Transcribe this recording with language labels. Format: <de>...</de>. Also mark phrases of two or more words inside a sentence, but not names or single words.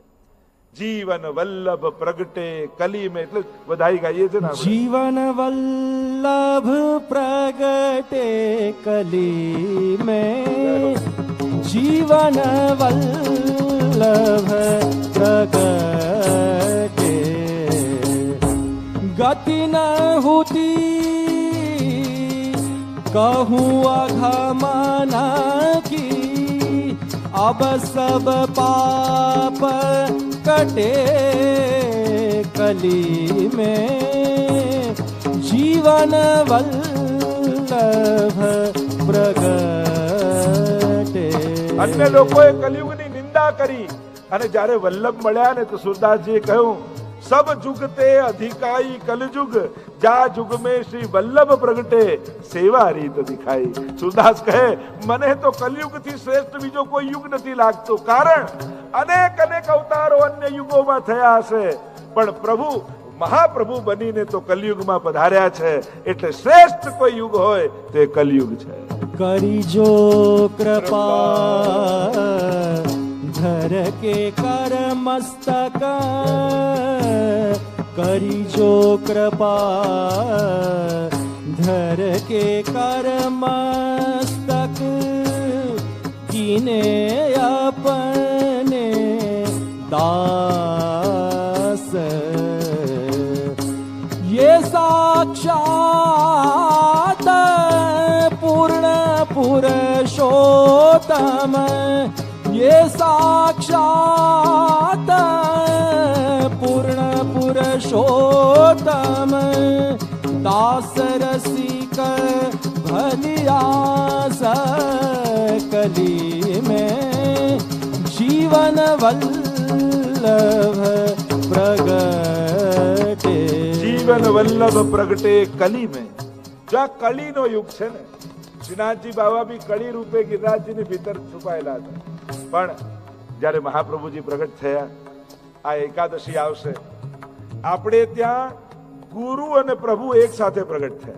<hi>जीवन वल्लभ प्रगटे कली में,</hi> <gu>એટલે વધાઈ ગાઈએ છે ને,</gu> <hi>जीवन वल्लभ प्रगटे कली में, जीवन वल्लभ प्रगटे गति न होती कहूँ अघमना की, अब सब पाप कटे कली में, जीवन वल्लभ प्रगटे.</hi> <gu>અન્ય લોકોએ કલિયુગની નિંદા કરી, અને જ્યારે વલ્લભ મળ્યા ને તો સુરદાસજીએ કહ્યું,</gu> <hi>सब जुग ते अधिकाई कलयुग, जा जुग में श्री वल्लभ प्रगटे सेवा રીત દિખાઈ.</hi> <gu>સુરદાસ કહે, મને તો કલયુગ થી શ્રેષ્ઠ બીજો કોઈ યુગ નથી લાગતો, કારણ અનેક અનેક અવતારો અન્ય યુગોમાં થયા હશે, પણ પ્રભુ મહાપ્રભુ બનીને તો કલયુગમાં પધાર્યા છે, એટલે શ્રેષ્ઠ કોઈ યુગ હોય તે કલયુગ છે.</gu> <hi>करी जो कृपा धर के कर मस्तक, करी जो कृपा धर के कर मस्तक, कीने अपने दास, ये साक्षात पूर्ण पुरुषोत्तम, ये साक्षात पूर्ण पुरुषोत्तम, दास रसिक भलियास कली में, जीवन वल्लभ प्रगटे. जीवन वल्लभ प्रगटे कली में.</hi> <gu>જો આ કલીનો યુગ છે ને, શ્રીનાથજી બાબા બી કળી રૂપે ગિરિરાજજીની ભીતર છુપાયેલા હતા, પણ જ્યારે મહાપ્રભુજી પ્રગટ થયા, આ એકાદશી આવશે, આપણે ત્યાં ગુરુ અને પ્રભુ એક સાથે પ્રગટ થયા.</gu>